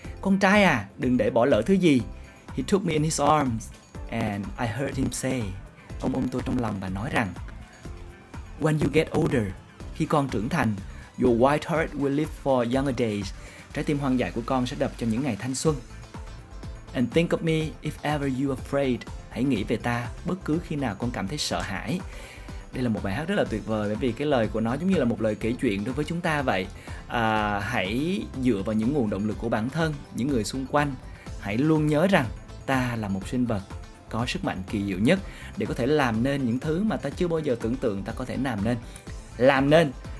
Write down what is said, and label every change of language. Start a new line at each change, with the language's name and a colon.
Vietnamese: Con trai à, đừng để bỏ lỡ thứ gì.
English: He took me in his arms and I heard him say,
Vietnamese: ông ôm tôi trong lòng và nói rằng,
English: when you get older,
Vietnamese: khi con trưởng thành,
English: your white heart will live for younger days.
Vietnamese: Trái tim hoang dại của con sẽ đập cho những ngày thanh xuân.
English: And think of me if ever you are afraid.
Vietnamese: Hãy nghĩ về ta bất cứ khi nào con cảm thấy sợ hãi. Đây là một bài hát rất là tuyệt vời, bởi vì cái lời của nó giống như là một lời kể chuyện đối với chúng ta vậy. Hãy dựa vào những nguồn động lực của bản thân, những người xung quanh. Hãy luôn nhớ rằng ta là một sinh vật có sức mạnh kỳ diệu nhất để có thể làm nên những thứ mà ta chưa bao giờ tưởng tượng ta có thể làm nên.